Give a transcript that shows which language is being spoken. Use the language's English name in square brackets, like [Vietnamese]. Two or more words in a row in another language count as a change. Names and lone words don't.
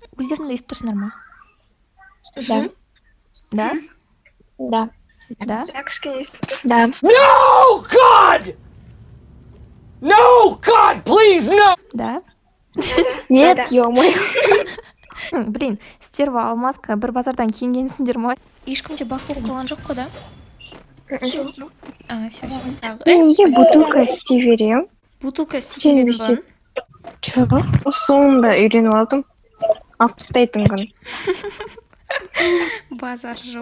[Kazakh] Өздеріңді естіп тұрсыңдар ма? Да. Да? Да. Да? Да. [English] No, God! No, God, please, no! [Kazakh] Да? [Russian] Нет, ё-моё. [Kazakh] Блин, стерва алмазка бір базардан киінгенсіңдер ма? Ешкімде бак болып қалған жоқ қой да? [Russian] Все. [Kazakh] Мен неге бутылка істей берем? Бутылка істей бердің ба? Жоқ, соңында үйреніп алдым. Алып тастайтын күн Базар жоқ.